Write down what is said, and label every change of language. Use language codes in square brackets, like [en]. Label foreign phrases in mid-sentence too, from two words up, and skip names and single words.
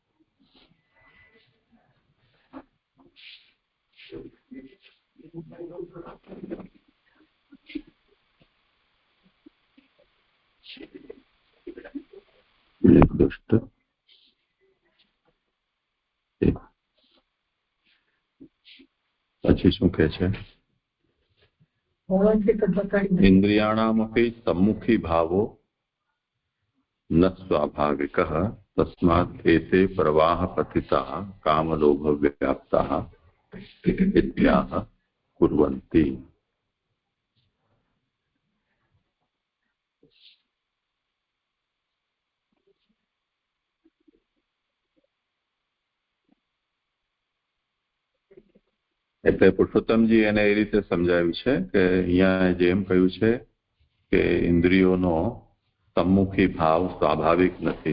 [gu] નિર્દોષ પછી શું કહે છે? [sa] ઇન્દ્રિયાણામપી सम्मुखी भावो न स्वाभाविकः तस्मात् एते प्रवाह पतिताः कामलोभ व्याप्ताः इत्याह कुर्वन्ति. [gu] એટલે પુરુષોત્તમજી એને એ રીતે સમજાવ્યું છે કે અહીંયા જેમ કહ્યું છે કે ઇન્દ્રિયોનો સમ્મુખી ભાવ સ્વાભાવિક નથી.